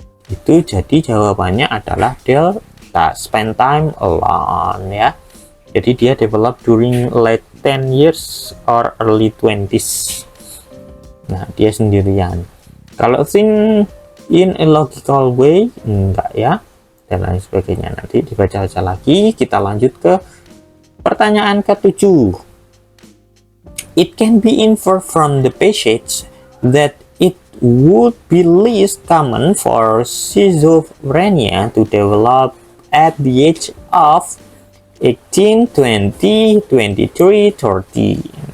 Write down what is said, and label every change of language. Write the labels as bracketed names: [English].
[Indonesian] Itu jadi jawabannya adalah delta, [English] spend time alone [Indonesian] ya. Jadi dia [English] develop during late 10 years or early 20s. [Indonesian] Nah, dia sendirian. Kalau [English] think in a logical way, [Indonesian] enggak ya, dan lain sebagainya. Nanti dibaca aja lagi. Kita lanjut ke pertanyaan ke-7. [English] It can be inferred from the passage that it would be least common for schizophrenia to develop at the age of 18, 20, 23, 30.